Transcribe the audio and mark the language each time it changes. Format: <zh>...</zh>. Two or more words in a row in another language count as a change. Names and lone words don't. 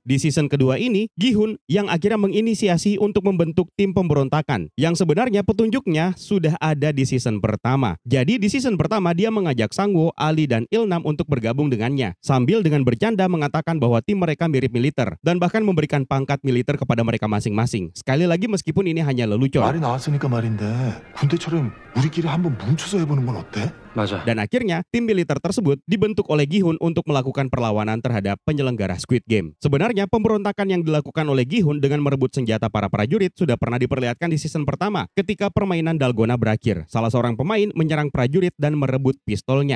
<id>Di season kedua ini, Gi-hun yang akhirnya menginisiasi untuk membentuk tim pemberontakan yang sebenarnya petunjuknya sudah ada di season pertama. Jadi di season pertama dia mengajak Sang-woo, Ali, dan Il-nam untuk bergabung dengannya, sambil dengan bercanda mengatakan bahwa tim mereka mirip militer dan bahkan memberikan pangkat militer kepada mereka masing-masing. Sekali lagi meskipun ini hanya lelucon.</id> <ko>말이 나왔으니까 말인데 군대처럼 우리끼리 한번 뭉쳐서 해보는 건 어때? 맞아.</ko> <id>Dan akhirnya, tim militer tersebut dibentuk oleh Gi-hun untuk melakukan perlawanan terhadap penyelenggara Squid Game. Sebenarnya, pemberontakan yang dilakukan oleh Gi-hun dengan merebut senjata para prajurit sudah pernah diperlihatkan di season pertama ketika permainan Dalgona berakhir. Salah seorang pemain menyerang prajurit dan merebut pistolnya.</id>